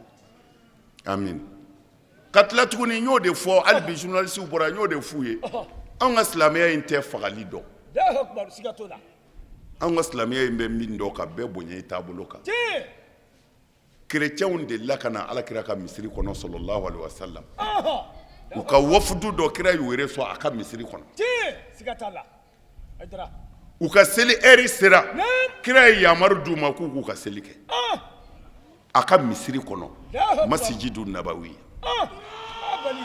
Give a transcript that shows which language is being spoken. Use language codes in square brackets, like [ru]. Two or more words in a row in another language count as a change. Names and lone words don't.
[bm] amin ka tila tuguni n y'o de fɔ hali bi journaliste bɔra n y'o de f'u ye anw ka silamɛya in tɛ fagali dɔn [ar] الله أكبر [bm] siga t'o la anw ka silamɛya in bɛ min dɔn ka bɛɛ bonya i taabolo kan kerecɛnw delila ka na alakira ka misiri kɔnɔ [ar] صلى الله عليه وسلم [bm] u ka wafudu dɔ kira y'u yɛrɛ sɔn a ka misiri kɔnɔ siga t'a la aydra u ka seli ɛri sera kira ye yamaru d'u ma k'u k'u ka seli kɛ a ka misiri kɔnɔ masijidu nabawi abani